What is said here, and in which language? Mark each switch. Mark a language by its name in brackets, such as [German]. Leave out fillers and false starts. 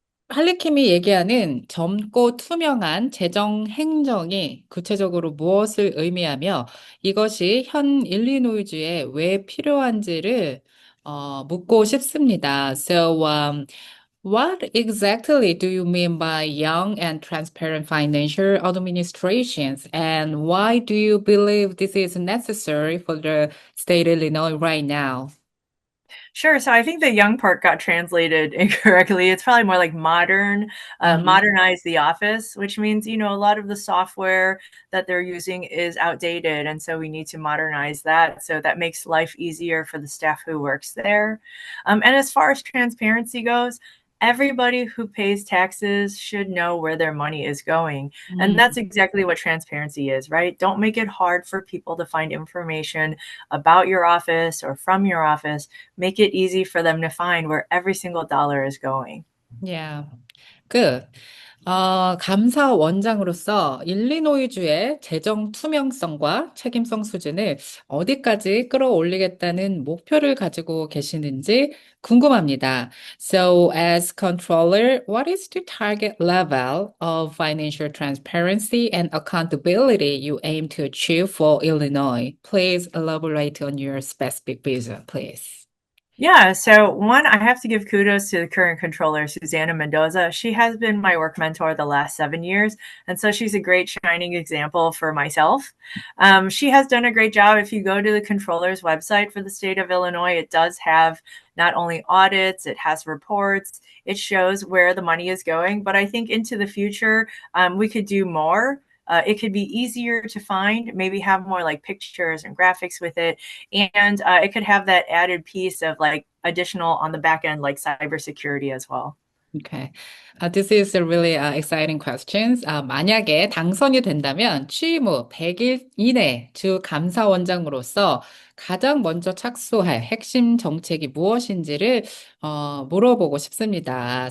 [Korean] 할리킴이 얘기하는 젊고 투명한 재정 행정이 구체적으로 무엇을 의미하며 이것이 현 일리노이주에 왜 필요한지를 묻고 싶습니다. [English] So, what exactly do you mean by young and transparent financial administrations, and why do you believe this is necessary for the state of Illinois right now? Sure. So I think the young part got translated incorrectly. It's probably more like modernize the office, which means, a lot of the software that they're using is outdated. And so we need to modernize that. So that makes life easier for the staff who works there. And as far as transparency goes, everybody who pays taxes should know where their money is going. And that's exactly what transparency is, right? Don't make it hard for people to find information about your office or from your office. Make it easy for them to find where every single dollar is going. Yeah, good. [Korean] 감사원장으로서 일리노이주의 재정 투명성과 책임성 수준을 어디까지 끌어올리겠다는 목표를 가지고 계시는지 궁금합니다. [English] So, as controller, what is the target level of financial transparency and accountability you aim to achieve for Illinois? Please elaborate on your specific vision, please. Yeah, so one, I have to give kudos to the current controller, Susanna Mendoza. She has been my work mentor the last 7 years, and so she's a great shining example for myself. She has done a great job. If you go to the controller's website for the state of Illinois, it does have not only audits, it has reports, it shows where the money is going. But I think into the future, we could do more. It could be easier to find, maybe have more like pictures and graphics with it. And it could have that added piece of like additional on the back end, like cybersecurity as well. Okay. This is a really exciting question. [Korean] 만약에 당선이 된다면 취임 후 100일 이내 주 감사원장으로서 가장 먼저 착수할 핵심 정책이 무엇인지를 물어보고 싶습니다.